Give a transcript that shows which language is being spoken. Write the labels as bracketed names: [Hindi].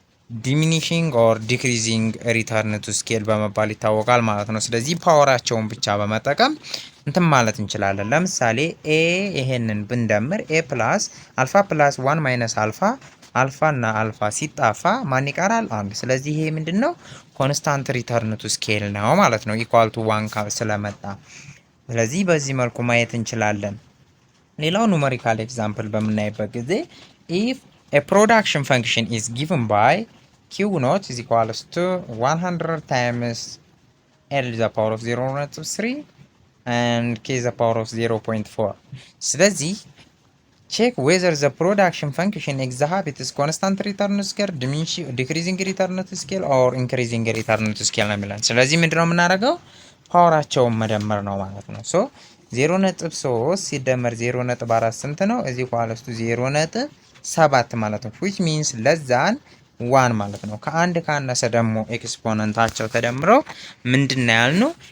[English] diminishing or decreasing return to scale [Amharic] በመባል ይታወቃል ማለት ነው። ስለዚህ ፓወራቸውን ብቻ በመጠቀም እንትን ማለት እንችላለን። ለምሳሌ a ይሄንን ብንደምር [English] a plus alpha plus 1 minus alpha [Amharic] አልፋ እና አልፋ ሲጣፋ ማን ይቀራል? አንድ። ስለዚህ ይሄ ምንድነው? ኮንስታንት ሪተርን ቱ ስኬል ነው ማለት ነው። ኢኳል ቱ 1 ስለመጣ ስለዚህ በዚህ መልኩ ማየት እንችላለን። ሌላው ኑሜሪካል ኤግዛምፕል በምናይበት ጊዜ [English] if a production function is given by q naught is equals to 100 times l to the power of 0.3 and k to the power of 0.4 [Amharic] ስለዚህ [English] check whether the production function exhibits constant return to scale, decreasing return to scale or increasing return to scale [Amharic] ነው የሚለን። ስለዚህ ምንድነው የምናደርገው? ፓወራቸውን መደመር ነው ማለት ነው። 0.3 ሲደመር 0.4 ስንት ነው? እዚህ ኳለስቱ 0.7 ማለት ነው። [English] which means [Amharic] ለዛን 1 ማለት ነው። ከአንድ ካነሰ ደግሞ ኤክስፖነንታቸው ተደምረው ምንድነው ያልነው?